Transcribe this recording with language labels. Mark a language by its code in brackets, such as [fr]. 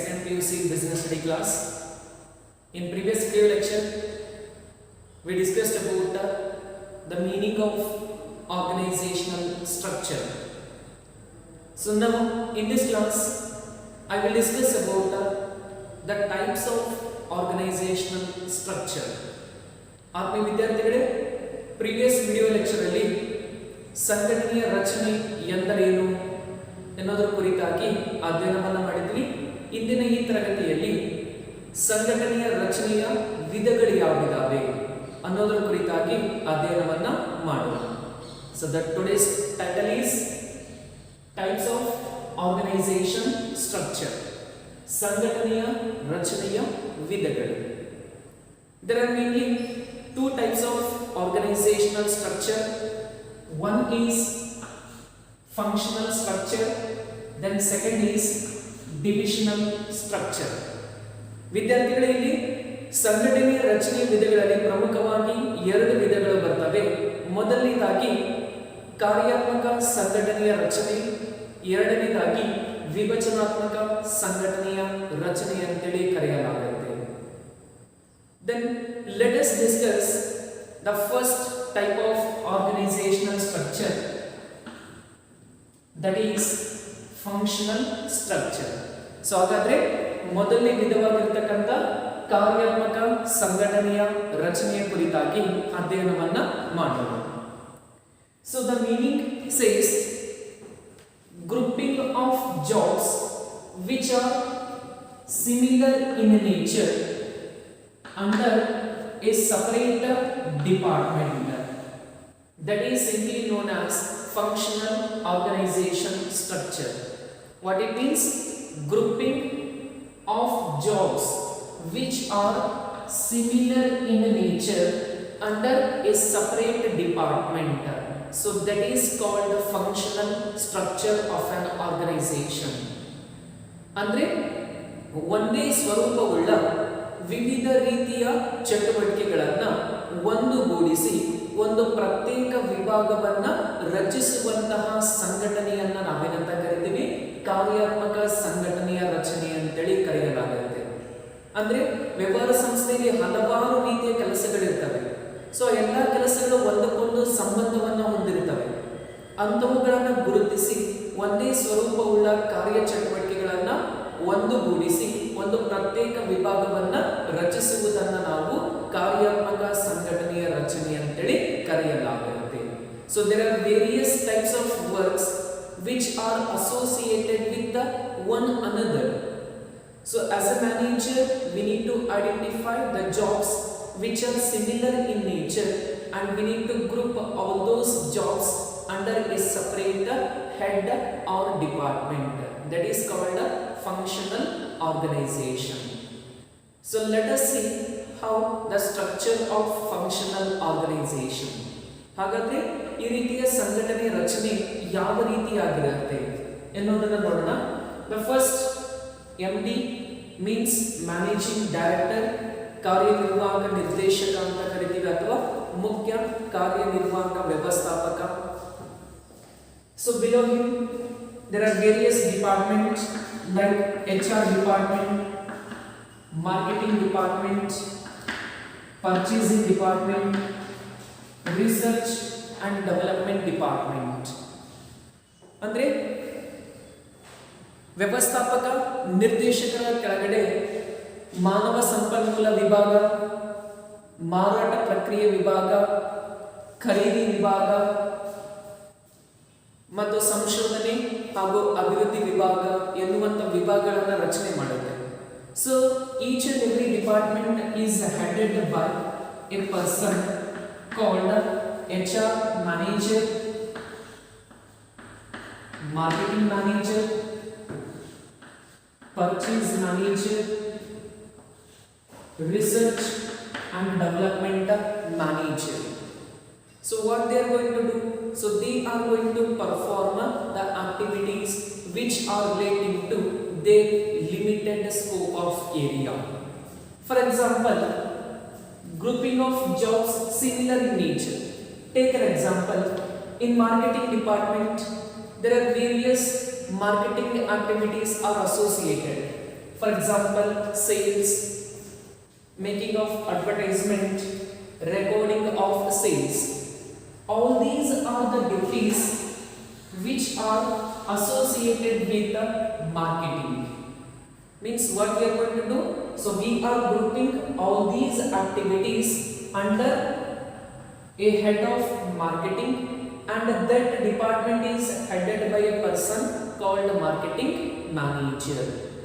[en] PUC business study class. In previous video lecture, we discussed about the meaning of organizational structure. So now in this class, I will discuss about the types of organizational structure. [kn] आपने विद्यार्थिಗಳೇ [en] previous video lecture [kn] ಅಲ್ಲಿ ಸಂಘಟನೆಯ ರಚನೆ ಎಂದರೇನು ಎನ್ನುವುದರ ಕುರಿತಾಗಿ ಅಧ್ಯಯನವನ್ನು ಮಾಡಿದ್ವಿ. ಇಂದಿನ ಈ ತರಗತಿಯಲ್ಲಿ ಸಂಘಟನೆಯ ರಚನೆಯ ವಿಧಗಳು ಯಾವುದಿವೆ ಅನ್ನೋದರ ಕುರಿತಾಗಿ ಅಧ್ಯಯನವನ್ನು ಮಾಡೋಣ. [en] So that today's title is types of organization structure. [kn] ಸಂಘಟನೆಯ ರಚನೆಯ ವಿಧಗಳು. [en] There are mainly two types of organizational structure. One is functional structure, then second is divisional structure. [kn] ವಿದ್ಯಾರ್ಥಿಗಳೇ ಇಲ್ಲಿ ಸಂಘಟನೆಯ ರಚನೆಯ ವಿಧಗಳಲ್ಲಿ ಪ್ರಮುಖವಾಗಿ ಎರಡು ವಿಧಗಳು ಬರ್ತವೆ. ಮೊದಲನೇದಾಗಿ ಕಾರ್ಯಾತ್ಮಕ ಸಂಘಟನೆಯ ರಚನೆ, ಎರಡನೇದಾಗಿ ವಿಭಜನಾತ್ಮಕ ಸಂಘಟನೆಯ ರಚನೆ ಅಂತೇಳಿ ಕರೆಯಲಾಗುತ್ತೆ. [en] Then let us discuss the first type of organizational structure, that is functional structure. [kn] So ಹಾಗಾದ್ರೆ ಮೊದಲನೇ ವಿಧವಾಗಿರತಕ್ಕಂತ ಕಾರ್ಯಾತ್ಮಕ ಸಂಘಟನೆಯ ರಚನೆಯ ಕುರಿತಾಗಿ ಅಧ್ಯಯನವನ್ನ ಮಾಡೋಣ. [en] So the meaning says grouping of jobs which are similar in nature under a separate department, that is simply known as functional organization structure. What it means? Grouping of jobs which are similar in nature under a separate department. So that is called the functional structure of an organization. [kn] ಅಂದ್ರೆ ಒಂದೇ ಸ್ವರೂಪವುಳ್ಳ ವಿವಿಧ ರೀತಿಯ ಚಟುವಟಿಕೆಗಳನ್ನ ಒಂದುಗೂಡಿಸಿ ಒಂದು ಪ್ರತ್ಯೇಕ ವಿಭಾಗವನ್ನ ರಚಿಸುವಂತಹ ಸಂಘಟನೆಯನ್ನ ನಾವೇನಂತ ಕರಿತೀವಿ? ಕಾರ್ಯಾತ್ಮಕ ಸಂಘಟನೆಯ ರಚನೆ ಅಂತೇಳಿ ಕರೆಯಲಾಗುತ್ತೆ. ಅಂದ್ರೆ ವ್ಯವಹಾರ ಸಂಸ್ಥೆಯಲ್ಲಿ ಹಲವಾರು ರೀತಿಯ ಕೆಲಸಗಳಿರ್ತವೆ. ಸೊ ಎಲ್ಲ ಕೆಲಸಗಳು ಒಂದಕ್ಕೊಂದು ಸಂಬಂಧವನ್ನ ಹೊಂದಿರ್ತವೆ. ಅಂಥವುಗಳನ್ನು ಗುರುತಿಸಿ ಒಂದೇ ಸ್ವರೂಪವುಳ್ಳ ಕಾರ್ಯಚಟುವಟಿಕೆಗಳನ್ನ ಒಂದುಗೂಡಿಸಿ ಒಂದು ಪ್ರತ್ಯೇಕ ವಿಭಾಗವನ್ನ ರಚಿಸುವುದನ್ನು ನಾವು ಕಾರ್ಯಾತ್ಮಕ ಸಂಘಟನೆಯ ರಚನೆ ಅಂತೇಳಿ ಕರೆಯಲಾಗುತ್ತೆ. [en] So there are various types of works which are associated with the one another. So as a manager, we need to identify the jobs which are similar in nature, and we need to group all those jobs under a separate head or department. That is called a functional organization. So let us see how the structure of functional organization. [kn] ಹಾಗಾದ್ರೆ ಈ ರೀತಿಯ ಸಂಘಟನೆ ರಚನೆ ಯಾವ ರೀತಿಯಾಗಿರುತ್ತೆ ಎನ್ನುವುದನ್ನು ನೋಡೋಣ. [en] The first MD means managing director, [kn] ಕಾರ್ಯನಿರ್ವಾಹಕ ನಿರ್ದೇಶಕ ಅಂತ ಕರಿತೀವಿ, ಅಥವಾ ಮುಖ್ಯ ಕಾರ್ಯನಿರ್ವಾಹಕ ವ್ಯವಸ್ಥಾಪಕ. [en] So below him there are various departments like HR department, marketing department, purchasing department, research and development department. [kn] ಅಂದ್ರೆ ವ್ಯವಸ್ಥಾಪಕ ನಿರ್ದೇಶಕರ ಕೆಳಗಡೆ ಮಾನವ ಸಂಪನ್ಮೂಲ ವಿಭಾಗ, ಮಾರಾಟ ಪ್ರಕ್ರಿಯೆ ವಿಭಾಗ, ಖರೀದಿ ವಿಭಾಗ ಮತ್ತು ಸಂಶೋಧನೆ ಹಾಗೂ ಅಭಿವೃದ್ಧಿ ವಿಭಾಗ ಎನ್ನುವಂಥ ವಿಭಾಗಗಳನ್ನು ರಚನೆ ಮಾಡುತ್ತೆ. [en] So each and every department is headed by a person called HR manager, marketing manager, purchase manager, research and development manager. So what they are going to do? So they are going to perform the activities which are relating to their limited scope of area. For example, grouping of jobs similar in nature. Take an example. In marketing department, there are various marketing activities are associated. For example sales, making of advertisement, recording of sales. All these are the duties which are associated with the marketing. Means what we are going to do? So we are grouping all these activities under a head of marketing, and that department is headed by a person called marketing manager.